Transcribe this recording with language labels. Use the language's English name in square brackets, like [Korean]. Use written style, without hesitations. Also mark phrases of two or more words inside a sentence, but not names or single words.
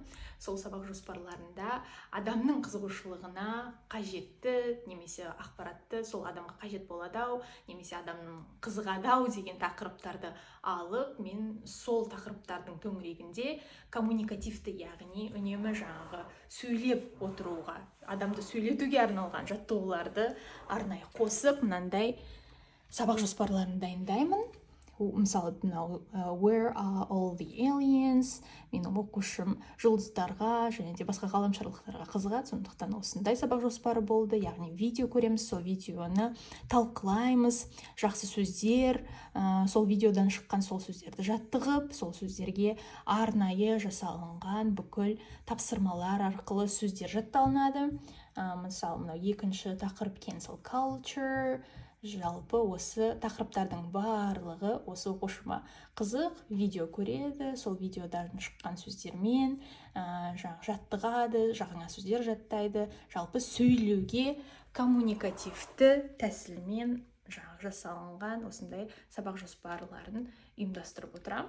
[Kazakh] Сол сабақ жоспарларында адамның қызығушылығына қажетті, немесе ақпаратты сол адамға қажет болады-ау, немесе адамның қызығады-ау деген тақырыптарды алып, мен сол тақырыптардың төңірегінде коммуникативті, яғни үнемі жаңағы сөйлеп отыруға, адамды сөйлетуге арналған жаттығуларды арнайы қосып, мынандай сабақ жоспарларын дайындаймын. Мысалы, [English] Where are all the aliens? [Kazakh] Менің оқушым жұлдыздарға және де басқа ғаламшарлықтарға қызығады, сондықтан осындай сабақ жоспары болды. Яғни видео көреміз, сол видеоны талқылаймыз, жақсы сөздер, сол видеодан шыққан сол сөздерді жаттығып, сол сөздерге арнайы жасалынған бүкіл тапсырмалар арқылы сөздер жатталынады. Мысалы, мынау екінші тақырып [English] cancel culture. [Kazakh] Жалпы осы тақырыптардың барлығы осы оқушыма қызық, видео көреді, сол видеодан шыққан сөздермен жаттығады, жаңа сөздер жаттайды. Жалпы сөйлеуге коммуникативті тәсілмен жасалынған осындай сабақ жоспарларын ұйымдастырып отырамын.